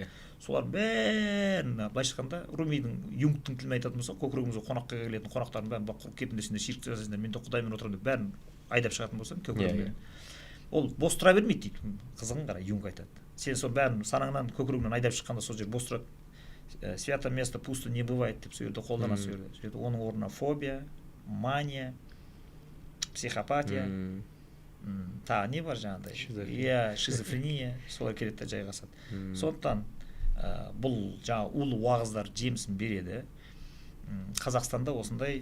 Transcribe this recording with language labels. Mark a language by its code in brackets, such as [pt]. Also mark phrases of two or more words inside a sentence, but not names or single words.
[kk] Солардың бәрін былайша айтқанда Румидің Юнгтың тілімен айтатын болсақ, көкірегімізге қонаққа келетін қонақтардың бәрін бақ кетіңдер, ширк жасайсыңдар, мен де Құдаймен отырамын деп бәрін айдап шығатын болсаң, көкірегімен. Ол бос тұра бермейді дейді. Қызығын қара, Юнг айтады. Сен сол бәрін санаңнан көкірегіңнен айдап шыққанда сол жер бос тұрады. [ru] Свято место пусто не бывает [kk] деп сөйледі, қолданады сөйледі. Оның орнына фобия, мания, психопатия, тағы не бар жаңағыдай? Шизофрения, солар келеді де жайғасады. Сондықтан бұл жаңа улы уағыздар жемісін береді. Қазақстанда осындай